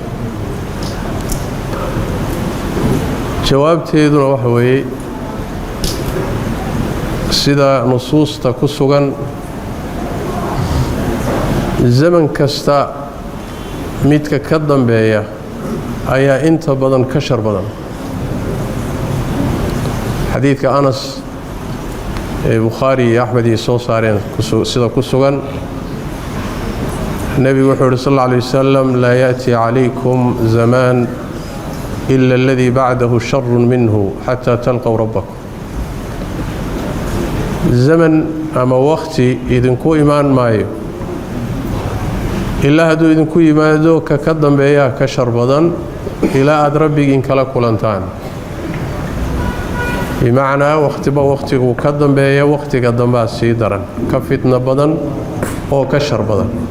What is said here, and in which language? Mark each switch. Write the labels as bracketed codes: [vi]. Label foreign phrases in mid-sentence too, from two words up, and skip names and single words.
[so] jawaabteeduna waxa weeye sida nusuusta ku sugan zaman kasta midka ka dambeeya ayaa inta badan ka shar badan. xadiidka Anas ee Bukhari iyo Axmed ay soo saareen sida ku sugan nabigu wuxuu yiri [ar] صلى الله عليه وسلم لا يأتي عليكم زمان إلا الذي بعده شر منه حتى تلقوا ربكم. [so] zaman ama waqti idinku imaan maayo ilaa hadduu idinku yimaado ka dambeeya ka shar badan ilaa aad rabbigiin kala kulantaan. bimacnaa waqtigu ka dambeeya waqtiga dambaa sii daran, ka fitna badan oo ka shar badan.